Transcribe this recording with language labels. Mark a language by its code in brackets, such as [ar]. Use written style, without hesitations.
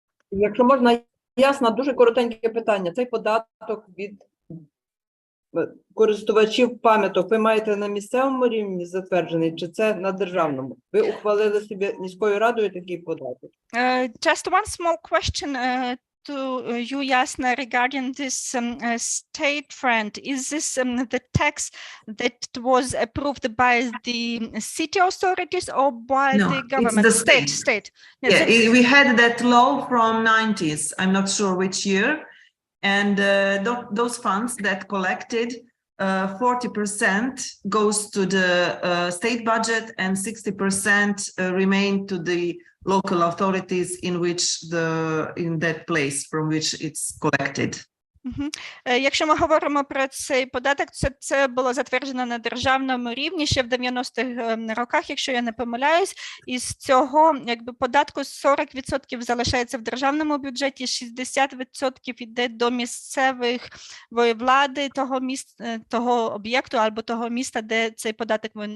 [uk] Якщо можна, ясно, дуже коротеньке питання. Цей податок від користувачів пам'яток ви маєте на місцевому рівні затверджений, чи це на державному? Ви ухвалили собі міською радою такий податок? [en] Just one small question to you, Jasna, regarding this state fund. Is this the tax that was approved by the city authorities or by No, the it's government? the state. Yes, Yeah, we had that law from 90s. I'm not sure which year. And those funds that collected, 40% goes to the state budget and 60% remain to the local authorities in that place from which it's collected. [uk] Якщо ми говоримо про цей податок, це було затверджено на державному рівні ще в 90-х роках, якщо я не помиляюсь, і з цього податку 40% залишається в державному бюджеті, 60% йде до місцевих влади того об'єкту або того міста, де цей податок